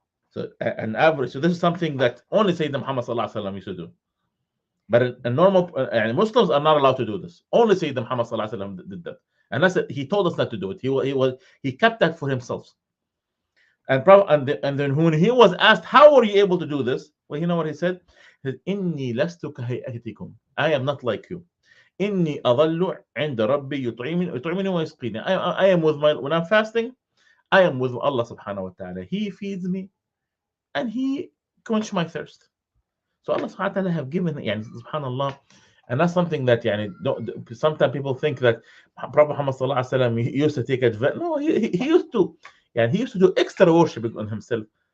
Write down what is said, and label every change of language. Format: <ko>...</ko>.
<en>So an average. So this is something that only Sayyidina Muhammad sallallahu alaihi wasallam used to do. But a normal Muslims are not allowed to do this. Only Sayyidina Muhammad sallallahu alaihi wasallam did that, and that's it. He told us not to do it. He kept that for himself. And then when he was asked, how were you able to do this? Well, you know what he said? He said,</en> <ar>إني لست كهيئتكم.</ar> <en>I am not like you.</en> <ar>إني أظل عند ربي يطعمني ويسقيني.</ar> <en>I am when I'm fasting, I am with Allah subhanahu wa ta'ala. He feeds me and he quenches my thirst. So Allah subhanahu wa ta'ala have given, subhanallah, and that's something that sometimes people think that Prophet Muhammad sallallahu alaihi wasallam used to take advantage. No, he used to. He used to do extra worship on himself.</en>